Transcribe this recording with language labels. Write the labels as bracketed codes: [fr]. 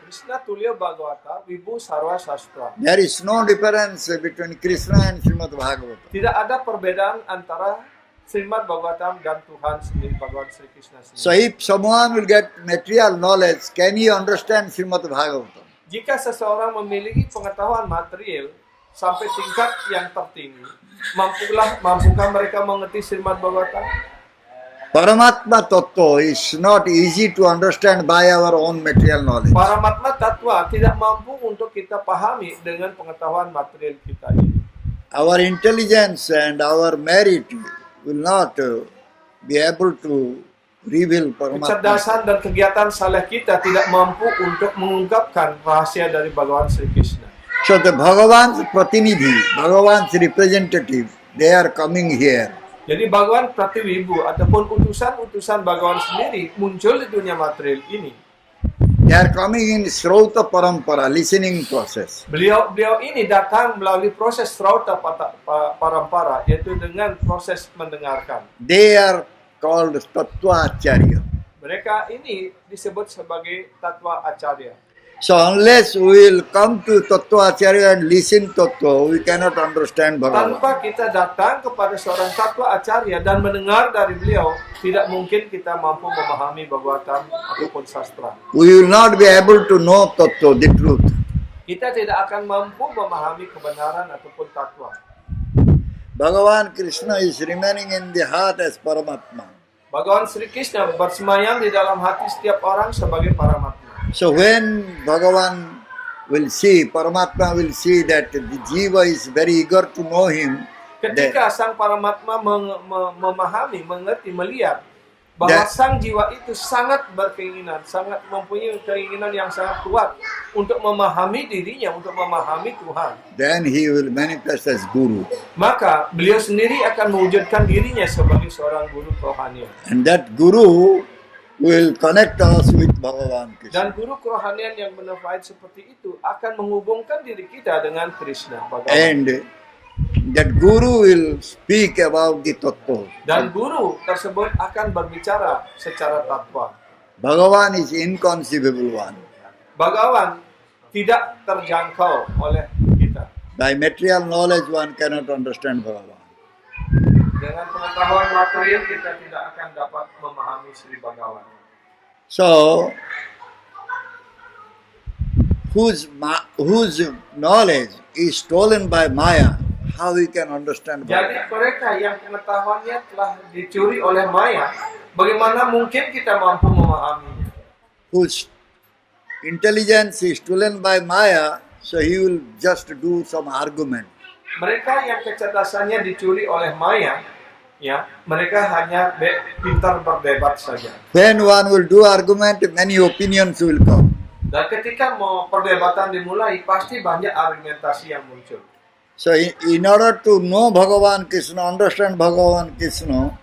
[sa] Krishna Tulya Bhagavata Vibhu Sarva Sastra. [en] There is no difference between Krishna and Srimad Bhagavatam. [id] Tidak ada perbedaan antara Srimad Bhagavatam dan Tuhan sendiri, Bhagawan Sri Krishna sendiri. [en] So if someone will get material knowledge, can he understand Srimad Bhagavatam? [id] Jika seseorang memiliki pengetahuan material sampai tingkat yang tertinggi, mampukah mereka mengerti Srimad Bhagavatam? [en] Paramatma Tattva is not easy to understand by our own material knowledge. [id] Paramatma Tattva tidak mampu untuk kita pahami dengan pengetahuan material kita ini. [en] Our intelligence and our merit will not be able to reveal Paramatma. [id] Kecerdasan dan kegiatan saleh kita tidak mampu untuk mengungkapkan rahasia dari Bhagawan Sri Krishna. [en] So the Bhagavan's Pratinidhi, Bhagavan's representative, they are coming here. [id] Jadi Bhagawan Pratiwibu ataupun utusan-utusan Bhagawan sendiri muncul di dunia material ini. [en] They are coming in Srauta Parampara, listening process. [id] Beliau ini datang melalui proses Srauta Parampara, yaitu dengan proses mendengarkan. [en] They are called Tattva Acharya. [id] Mereka ini disebut sebagai Tattva Acharya. [en] So unless we will come to Tattva Acharya and listen Tattva, we cannot understand Bhagavan. [id] Tanpa kita datang kepada seorang Tattva Acharya dan mendengar dari beliau, tidak mungkin kita mampu memahami Bhagavatam ataupun sastra. [en] We will not be able to know Tattva, the truth. [id] kita tidak akan mampu memahami kebenaran ataupun takwa. [en] Bhagavan Krishna is remaining in the heart as Paramatma. [id] Bhagawan Sri Krishna bersemayam di dalam hati setiap orang sebagai Paramatma. [en] So when Bhagavan will see, Paramatma will see that the jiva is very eager to know him, [id] Ketika sang Paramatma memahami, mengerti, melihat bahwa sang jiwa itu sangat berkeinginan, sangat mempunyai keinginan yang sangat kuat untuk memahami dirinya, untuk memahami Tuhan. [en] then he will manifest as Guru. [id] Maka beliau sendiri akan mewujudkan dirinya sebagai seorang guru kerohanian. [en] And that Guru will connect us with Bhagavan Krishna. [id] Dan guru kerohanian yang benefight seperti itu akan menghubungkan diri kita dengan Krishna. Bhagavan. [en] And that Guru will speak about the Tattva. [id] Dan guru tersebut akan berbicara secara tatwa. [en] Bhagavan is inconceivable one. [id] Bhagavan tidak terjangkau oleh kita. [en] By material knowledge one cannot understand Bhagavan. [id] Dengan pengetahuan material kita tidak akan dapat memahami Sri Bhagavan. [en] So, whose knowledge is stolen by Maya, how we can understand Bhagavan? [id] mereka yang pengetahuannya telah dicuri oleh Maya, bagaimana mungkin kita mampu memahaminya? [en] Whose intelligence is stolen by Maya, so he will just do some argument. [id] Mereka yang kecerdasannya dicuri oleh Maya, ya, mereka hanya pintar berdebat saja. [en] When one will do argument, many opinions will come. [id] Dan ketika mau perdebatan dimulai, pasti banyak argumentasi yang muncul. [en] So in order to know Bhagavan Krishna, understand Bhagavan Krishna,